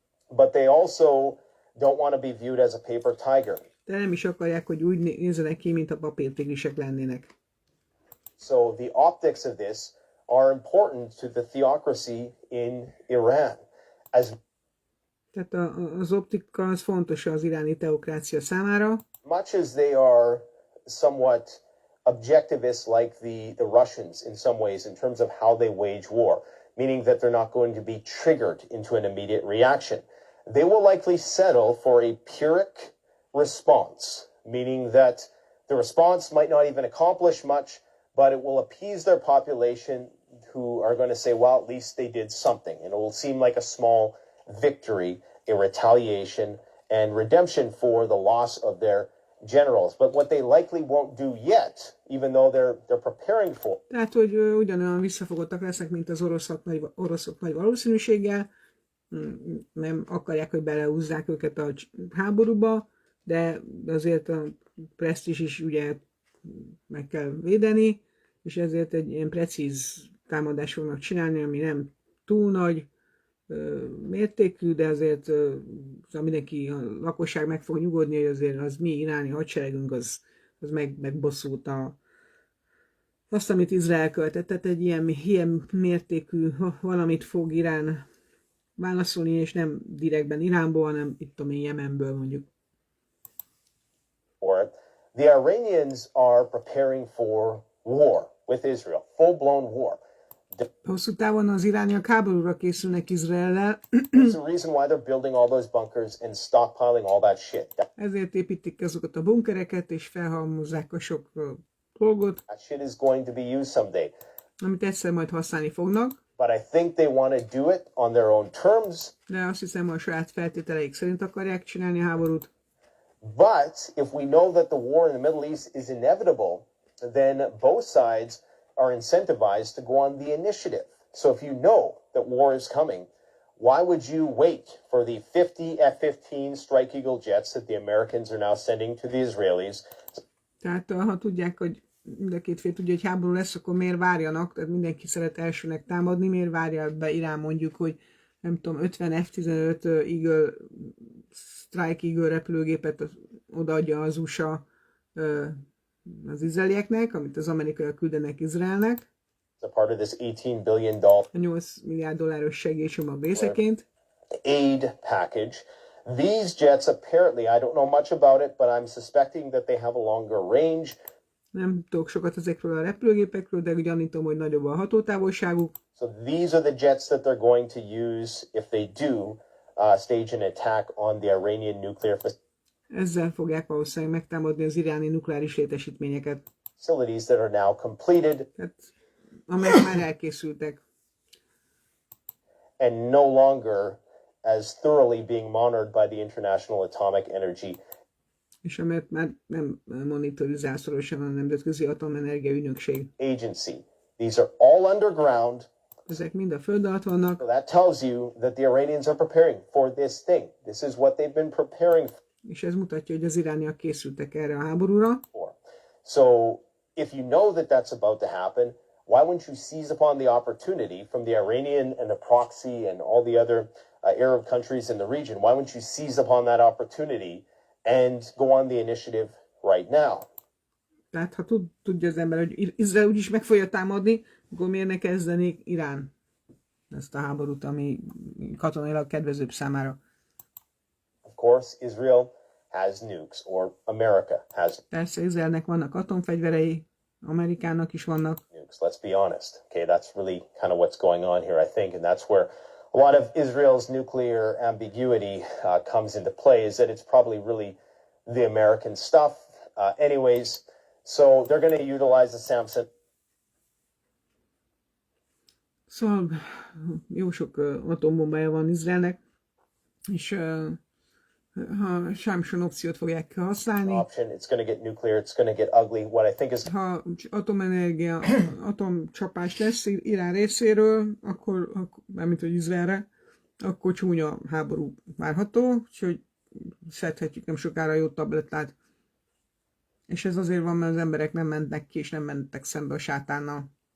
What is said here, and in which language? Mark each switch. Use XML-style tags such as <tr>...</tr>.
<en>But they also don't want to be viewed as a paper tiger.</en> <hu>de nem is akarják, hogy úgy nézzenek ki, mint a papírtigrisek lennének.</hu> <en>So the optics of this are important to the theocracy in Iran. As</en> <hu>Tehát az optika az fontos az iráni teokrácia számára,</hu> <en>much as they are somewhat objectivist like the Russians in some ways in terms of how they wage war, meaning that they're not going to be triggered into an immediate reaction. They will likely settle for a Pyrrhic response, meaning that the response might not even accomplish much, but it will appease their population who are going to say, well, at least they did something. And it will seem like a small victory, a retaliation, and redemption for the loss of their generals. But what they likely won't do yet, even though they're preparing for.</en> <hu>Tehát, hogy ugyanolyan visszafogottak lesznek, mint az oroszok nagy valószínűséggel. Nem akarják, hogy belehúzzák őket a háborúba, de azért a presztízs is ugye meg kell védeni, és ezért egy ilyen precíz támadást fognak csinálni, ami nem túl nagy mértékű, de azért mindenki, a lakosság meg fog nyugodni, hogy azért az mi iráni hadseregünk, az megbosszult azt, amit Izrael követett. Tehát egy ilyen mértékű valamit fog Irán válaszolni, és nem direktben Iránból, hanem itt tudom én, Jemenből mondjuk.</hu> <en>The Iranians are preparing for war with Israel, full-blown war.</en> <hu>Hosszú távon az irániak háborúra készülnek Izraellel.</hu> <en>That's the reason why they're building all those bunkers and stockpiling all that shit.</en> <hu>Ezért építik azokat a bunkereket, és felhalmozzák a sok dolgot.</hu> <en>That shit is going to be used someday.</en> <hu>Amit egyszer majd használni fognak.</hu> <en>But I think they want to do it on their own terms.</en> <hu>De azt hiszem, a saját feltételeik szerint akarják csinálni a háborút.</hu> <en>But if we know that the war in the Middle East is inevitable, then both sides are incentivized to go on the initiative. So if you know that war is coming, why would you wait for the 50 F-15 Strike Eagle jets that the Americans are now sending to the Israelis?</en> <hu>Tehát ha tudják, hogy mind a két fél tudja, hogy háború lesz, akkor miért várjanak? Tehát mindenki szeret elsőnek támadni, miért várja be Irán mondjuk, hogy nem tudom, 50 F-15 Eagle, Strike Eagle repülőgépet odaadja az USA az izraelieknek, amit az amerikaiak küldenek Izraelnek.</hu> <en>A part of this $18 billion</en> <hu>a 8 milliárd dolláros segélycsomag részeként.</hu> <en>Aid package. These jets apparently, I don't know much about it, but I'm suspecting that they have a longer range.</en> <hu>Nem tudok sokat ezekről a repülőgépekről, de gyanítom, hogy nagyobb a hatótávolságuk.</hu> <en>So these are the jets that they're going to use if they do stage an attack on the Iranian nuclear facility.</en> <hu>Ezzel fogják valószínűleg megtámadni az iráni nukleáris létesítményeket.</hu> <en>Facilities that are now completed.</en> <hu>Tehát, amelyek már elkészültek.</hu> <en>And no longer as thoroughly being monitored by the International Atomic Energy.</en> <hu>És amelyet már nem monitorizál szorosan a Nemzetközi Atomenergia Ügynökség.</hu> <en>Agency. These are all underground.</en> <hu>Ezek mind a föld alatt vannak.</hu> <en>So that tells you that the Iranians are preparing for this thing. This is what they've been preparing for.</en> <hu>És ez mutatja, hogy az irániak készültek erre a háborúra.</hu> <en>So if you know that that's about to happen, why wouldn't you seize upon the opportunity from the Iranian and the proxy and all the other Arab countries in the region? Why wouldn't you seize upon that opportunity and go on the initiative right now?</en> <hu>Tehát ha tudja az ember, hogy Izrael úgyis meg fogja támadni, akkor miért ne kezdenék Irán ezt a háborút, ami katonailag kedvezőbb számára?</hu> <en>Of course, Israel has nukes, or America has.</en> <hu>Persze, Izraelnek vannak atomfegyverei, Amerikának is vannak.</hu> <en>Nukes. Let's be honest. Okay, that's really kind of what's going on here, I think, and that's where a lot of Israel's nuclear ambiguity comes into play. Is that it's probably really the American stuff, anyways. So they're going to utilize the Samson.</en> <hu>Szóval jó sok atombombája van Izraelnek, és ha Samson opciót fogják használni.</hu> <en>It's going to get nuclear, it's going to get ugly. What I think is</en> <hu>ha atomenergia, atomcsapás lesz Irán részéről, akkor mármint hogy Izraelre, akkor csúnya háború várható, úgyhogy szedhetjük nem sokára jó tablettát. És ez azért van, mert az emberek nem mentek ki, és nem mentek szembe a sátánnal.</hu>